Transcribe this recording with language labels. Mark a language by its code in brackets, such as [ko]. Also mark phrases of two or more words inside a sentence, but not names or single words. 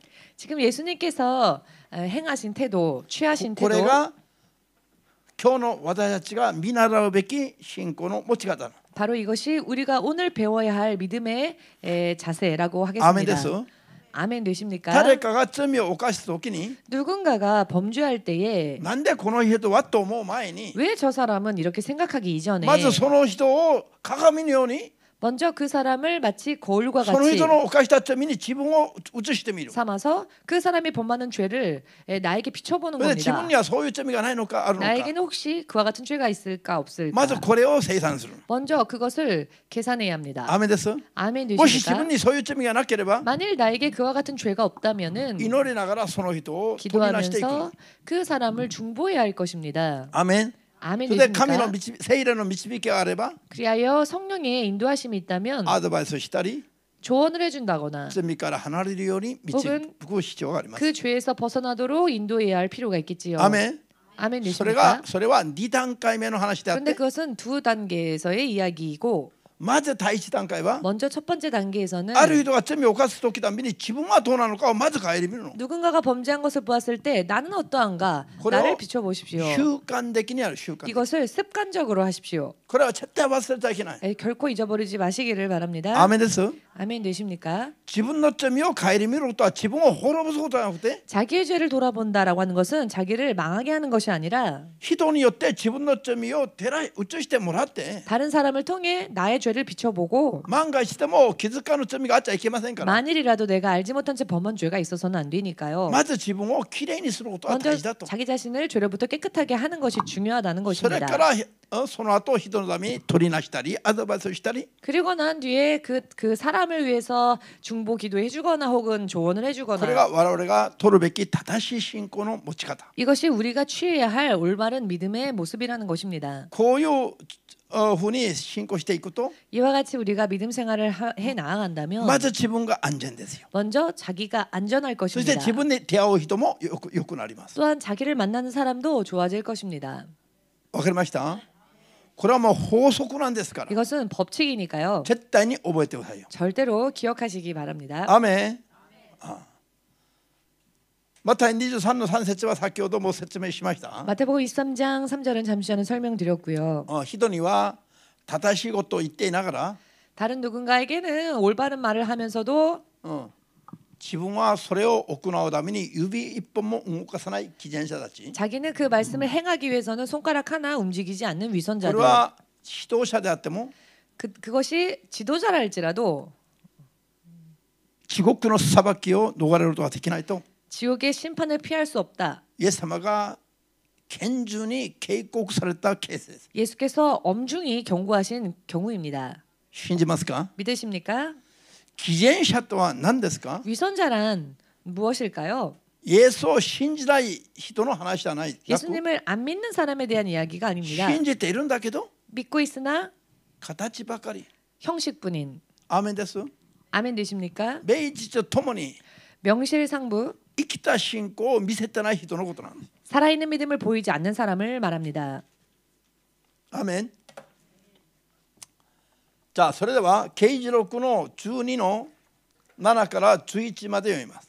[ko] 지금 예수님께서 행하신 태도, 취하신 [ja] これ [ko] 태도, [ja] が今日の私たちが見習うべき信仰の持ち方。 [ko] 바로 이것이 우리가 오늘 배워야 할 믿음의 자세라고 [ja] アーメンで [ko] 하겠습니다. [ja] す。 [ko] 아멘 되십니까? [ja] 誰かが罪を犯した時に [ko] 누군가가 범죄할 때에 [ja] なんでこの人はと思う前に [ko] 왜 저 사람은 이렇게 생각하기 이전에 [ja] まずその人を鏡のように [ko] 먼저 그 사람을 마치 거울과 [ja] その [ko] 같이 [ja] 人の犯した罪に自分を映してみる。 [ko] 삼아서 그 사람이 범하는 죄를 나에게 비춰보는 [ja] それで自 [ko] 겁니다. [ja] 分にはそういう罪がないのかあるのか [ko] 나에게는 혹시 그와 같은 죄가 있을까 [ja] まず [ko] 없을까? [ja] これを清算する。 [ko] 먼저 그것을 계산해야 합니다. [ja] アーメンです。 [ko] 아멘 [ja] もし自 [ko] 되십니까? [ja] 分にそういう罪がなければ [ko] 만일 나에게 그와 같은 죄가 없다면은 [ja] 祈りながらその人を取り出していく。 [ko] 기도하면서 그 사람을 중보해야 할 것입니다. [ja] アーメン。 [ko] 아멘 [ja] それで神の [ko] 되십니까? [ja] 聖霊の導きがあれば [ko] 그리하여 성령의 인도하심이 있다면 [ja] アドバイスしたり [ko] 조언을 해준다거나 [ja] 罪から離れるように導く必要があります。 [ko] 그 죄에서 벗어나도록 인도해야 할 필요가 있겠지요. [ja] アーメン。 [ko] 아멘 [ja] それは [ko] 되십니까? [ja] 2段階目の話であっ [ko] 그런데 [ja] て [ko] 그것은 두 단계에서의 이야기이고 [ja] まず第一段階は [ko] 먼저 첫 번째 단계에서는 [ja] ある人が罪を犯す時たびに自分はどうなのかをまず顧みるの。 [ko] 누군가가 범죄한 것을 보았을 때 나는 어떠한가 그래요. 나를 비춰보십시오. [ja] 習慣的にある習慣。 [ko] 이것을 습관적으로 하십시오. [ja] これは絶対忘れちゃいけない。 [ko] 결코 잊어버리지 마시기를 바랍니다. [ja] アーメンです。 [ko] 아멘 되십니까? [ja] 自分の罪を顧みることは自分を滅ぼすことじゃなくて [ko] 자기의 죄를 돌아본다라고 하는 것은 자기를 망하게 하는 것이 아니라 [ja] 人によって自分の罪を照ら映してもらって [ko] 다른 사람을 통해 나의 죄를 비춰보고 [ja] 万が一でも気づかぬ罪があっちゃいけませんから [ko] 만일이라도 내가 알지 못한 채 범한 죄가 있어서는 안 되니까요. [ja] まず自分をきれいにすることが [ko] 먼저 [ja] 大事だと [ko] 자기 자신을 죄로부터 깨끗하게 하는 것이 중요하다는 [ja] それか [ko] 것입니다. [ja] らその後人のために取りなしたりアドバイスしたり [ko] 그리고 난 뒤에 그 사람을 위해서 중보 기도해주거나 혹은 조언을 [ja] これ [ko] 해주거나 [ja] が我々が取るべき正しい信仰の持ち方 [ko] 이것이 우리가 취해야 할 올바른 믿음의 모습이라는 것입니다. [ja] こういうふうに信仰していくと [ko] 이와 같이 우리가 믿음 생활을 해 나아간다면 [ja] まず自分が安全ですよ [ko] 먼저 자기가 안전할 [ja] そして [ko] 것입니다. [ja] 自分に出会う人もよくなります [ko] 또한 자기를 만나는 사람도 좋아질 것입니다. [ja] わかりました？これはもう法則なんですから [ko] 이것은 법칙이니까요. [ja] 絶対に覚えてくださいよ [ko] 절대로 기억하시기 바랍니다. [ja] アメンマタイ23の3節は先ほども説明しました [ko] 마태복음 23장 3절은 잠시 전에 설명드렸고요. [ja] 人には正しいことを言っていながら [ko] 다른 누군가에게는 올바른 말을 하면서도 [ja] 自分はそれを行うために指一本も動かさない偽善者たち [ko] 자기는 그 말씀을 행하기 위해서는 손가락 하나 움직이지 않는 [ja] これ [ko] 위선자들. [ja] は指導者であっても [ko] 그것이 지도자라 할지라도 [ja] 地獄の裁きを逃れることができないと [ko] 지옥의 심판을 피할 수 없다. [ja] イエス様が厳重に警告されたケースです [ko] 예수께서 엄중히 경고하신 경우입니다. [ja] 信じますか [ko] 믿으십니까? [ja] 偽善者とは何ですか [ko] 위선자란 무엇일까요? [ja] イエスを信じない人の話じゃない [ko] 예수님을 안 믿는 사람에 대한 이야기가 아닙니다. [ja] 信じているんだけど [ko] 믿고 있으나 [ja] 形ばかり [ko] 형식뿐인. [ja] アーメンです [ko] 아멘 되십니까? [ja] 名実とともに [ko] 명실상부 [ja] 生きた信仰を見せてない人のことなんです [ko] 살아있는 믿음을 보이지 않는 사람을 말합니다. [ja] アーメンじゃあそれでは啓示録の12の7から11まで読みます